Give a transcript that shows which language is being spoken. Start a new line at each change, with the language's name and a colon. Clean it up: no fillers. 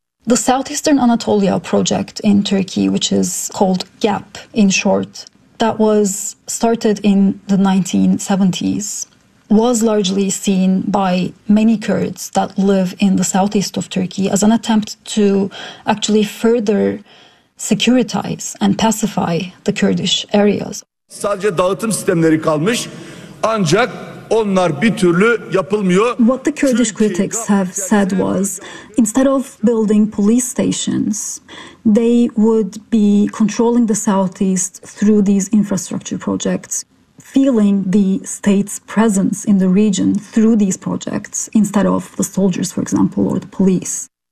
English: The Southeastern Anatolia project in Turkey, which is called GAP in short, that was started in the 1970s, was largely seen by many Kurds that live in the southeast of Turkey as an attempt to actually further securitize and pacify the Kurdish areas.
Turkish: Sadece dağıtım sistemleri kalmış, ancak onlar bir türlü yapılmıyor.
English: What the Kurdish critics have said was, instead of building police stations, they would be controlling the southeast through these infrastructure projects, feeling the state's presence in the region through these projects, instead of the soldiers, for example, or the police.